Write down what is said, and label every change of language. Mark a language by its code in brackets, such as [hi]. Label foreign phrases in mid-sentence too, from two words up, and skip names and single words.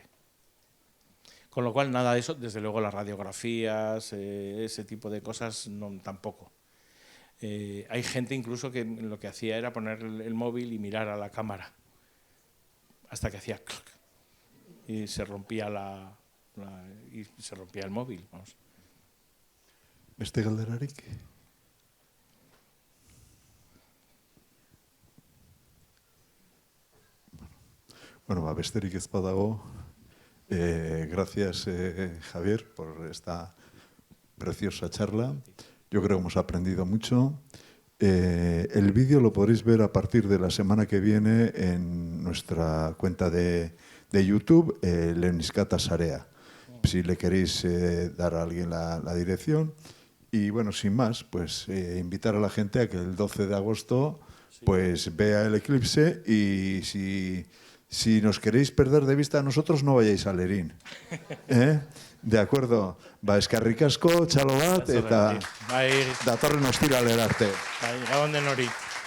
[es] Con lo cual, nada de eso, desde luego las radiografías, ese tipo de cosas, no, tampoco. Hay gente incluso que lo que hacía era poner el móvil y mirar a la cámara hasta que hacía clac y se rompía el móvil. Vamos. [eu] Beste galderarik? Bueno, besterik ez badago. [es] Gracias, Javier, por esta preciosa charla. Yo creo que hemos aprendido mucho. El vídeo lo podréis ver a partir de la semana que viene en nuestra cuenta de YouTube, Lemniscata Sarea, si le queréis dar a alguien la dirección. Y bueno, sin más, pues invitar a la gente a que el 12 de agosto pues vea el eclipse y si nos queréis perder de vista a nosotros, no vayáis a Lerín. De acuerdo. [eu] Eskerrik asko, txalo bat, eta datorren ostiralera arte. Gabon denori.